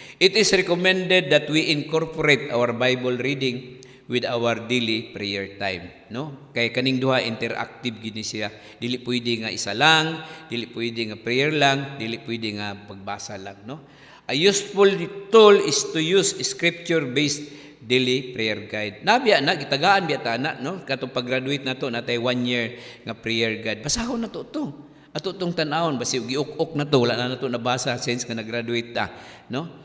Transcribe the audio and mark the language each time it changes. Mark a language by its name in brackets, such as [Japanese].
[English] It is recommended that we incorporate our Bible reading with our daily prayer time, no? [Cebuano] Kay kaning duha interactive gid ni siya. Dili pwede nga isa lang, dili pwede nga prayer lang, dili pwede nga pagbasa lang, no? [English] A useful tool is to use scripture-based daily prayer guide. [Cebuano] Nabiya na gitagaan biya ta na, no? Katong pag-graduate nato natay 1 year nga prayer guide. Basahon na to. Ato tong tan-awon basi giuk-ok na to, wala na nato nabasa since nga nag-graduate ta, no?